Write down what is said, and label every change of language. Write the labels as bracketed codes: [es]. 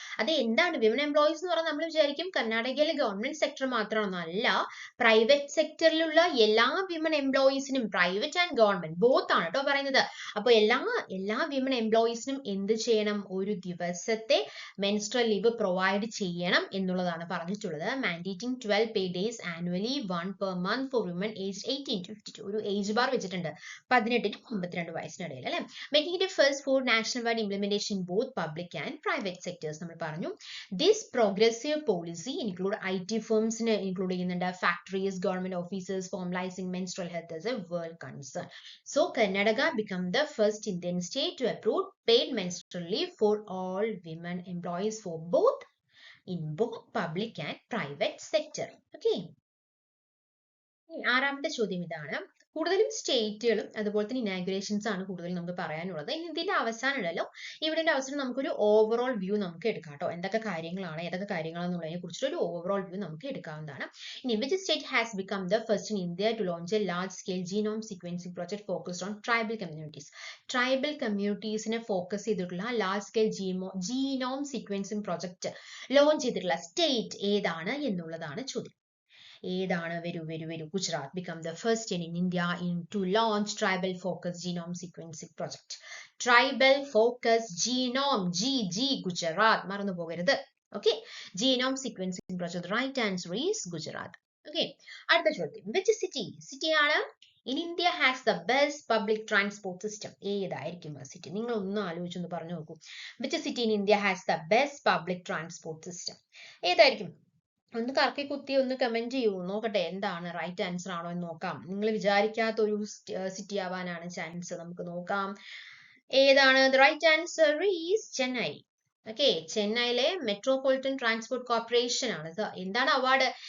[ml] അത് എന്താണ് women employees എന്ന് പറഞ്ഞാൽ നമ്മൾ വിചാരിക്കും കർണാടകയിലെ ഗവൺമെന്റ് സെക്ടർ മാത്രമാണെന്നല്ല, പ്രൈവറ്റ് സെക്ടറിലുള്ള എല്ലാ women എംപ്ലോയീസിനും, private and government both ആണ് കേട്ടോ പറയുന്നത്. അപ്പൊ എല്ലാ വിമൻ എംപ്ലോയീസിനും എന്ത് ചെയ്യണം? ഒരു ദിവസത്തെ മെൻസ്ട്രൽ ലീവ് പ്രൊവൈഡ് ചെയ്യണം എന്നുള്ളതാണ് പറഞ്ഞിട്ടുള്ളത്. [en] Mandating 12 paid days annually, 1 per month for women aged 18 to 52. [ml] ഒരു ഏജ് ബാർ വെച്ചിട്ടുണ്ട്, 18 to 52 വയസ്സിനിടയിൽ അല്ലെ. [en] Making it first for national wide implementation both public and private sectors. നമ്മൾ പറഞ്ഞു this progressive policy include IT ഫേംസിന് include ചെയ്യുന്നുണ്ട്, factories, government officers, formalising menstrual health as a world concern. So Karnataka become the first Indian state to approve paid menstrual leave for all women employees for both in both public and private sector. [ml] Okay. ആറാമത്തെ ചോദ്യം ഇതാണ്. കൂടുതലും സ്റ്റേറ്റുകളും അതുപോലെ തന്നെ ഇനാഗുറേഷൻസ് ആണ് കൂടുതൽ നമുക്ക് പറയാനുള്ളത്. ഇനി ഇതിന്റെ അവസാനം ഉണ്ടല്ലോ, ഇവിടെ അവസരം നമുക്കൊരു ഓവറോൾ വ്യൂ നമുക്ക് എടുക്കാം കേട്ടോ. ഏതൊക്കെ കാര്യങ്ങളാണെന്നുള്ളതിനെ കുറിച്ചൊരു ഓവറോൾ വ്യൂ നമുക്ക് എടുക്കാവുന്നതാണ്. [en] ഇനി which state has become the first in India to launch a large scale genome sequencing project focused on tribal communities? [ml] Tribal കമ്മ്യൂണിറ്റീസിനെ focus ചെയ്തിട്ടുള്ള large scale genome sequencing project launch ചെയ്തിട്ടുള്ള സ്റ്റേറ്റ് ഏതാണ് എന്നുള്ളതാണ് ചോദ്യം. ഏതാണ്? വരൂ. [en] Gujarat become the first in India to launch tribal focused genome sequencing project. Tribal focused genome, [ml] Gujarat, മറന്നു പോകരുത്. [en] Okay, genome sequencing project. Right answer is Gujarat. Okay, [ml] അടുത്ത ചോദ്യം. [en] which city ആണ് in India has the best public transport system? [ml] ഏതായിരിക്കും ആ city? നിങ്ങൾ ഒന്ന് ആലോചിച്ചൊന്ന് പറഞ്ഞു നോക്കൂ. [en] which city in India has the best public transport system? [ml] ഏതായിരിക്കും? ഒന്ന് കറക്കി കുത്തി ഒന്ന് കമന്റ് ചെയ്യൂ, നോക്കട്ടെ എന്താണ് റൈറ്റ് ആൻസർ ആണോ എന്ന് നോക്കാം. നിങ്ങൾ വിചാരിക്കാത്ത ഒരു സിറ്റി ആവാനാണ് ചാൻസ്. നമുക്ക് നോക്കാം ഏതാണ്. [en] right answer is [ml] Chennai. Okay, ചെന്നൈയിലെ മെട്രോപൊളിറ്റൻ ട്രാൻസ്പോർട്ട് കോർപ്പറേഷൻ ആണ്. എന്താണ് അവാർഡ്?